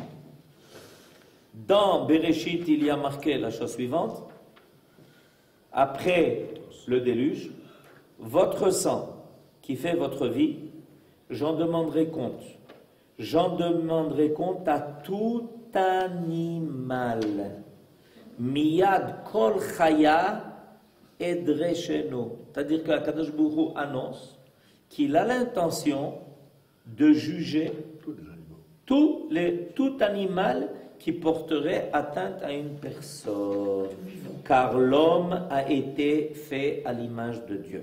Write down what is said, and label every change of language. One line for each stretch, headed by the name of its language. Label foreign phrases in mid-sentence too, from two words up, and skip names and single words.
French: Dans Bereshit, il y a marqué la chose suivante. Après le déluge, votre sang qui fait votre vie, j'en demanderai compte. J'en demanderai compte à tout animal.
Hebrew: מיד כל חיה אדרשנו.
French: C'est-à-dire que
Hebrew: הקדוש ברוך הוא
French: annonce qu'il a l'intention de juger tout animal qui porterait atteinte à une personne. Car l'homme a été fait à l'image de Dieu.